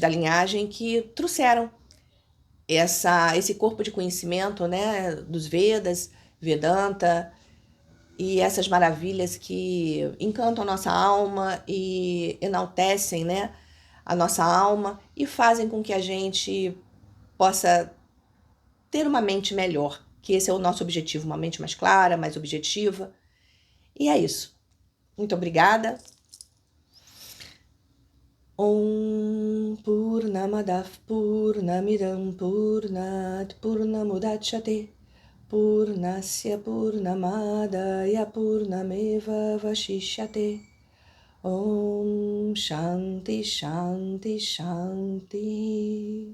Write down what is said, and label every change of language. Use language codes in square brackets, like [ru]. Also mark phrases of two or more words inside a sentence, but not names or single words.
[pt] da linhagem que trouxeram esse corpo de conhecimento, né, dos Vedas, Vedanta e essas maravilhas que encantam a nossa alma e enaltecem, né, a nossa alma e fazem com que a gente possa ter uma mente melhor, que esse é o nosso objetivo, uma mente mais clara, mais objetiva. E é isso. Muito obrigada. [sa] Om Purnamadav Purnamidam Purnat Purnamudachyate Purnasya Purnamadaya Purnameva Vashishyate. Om Shanti Shanti Shanti.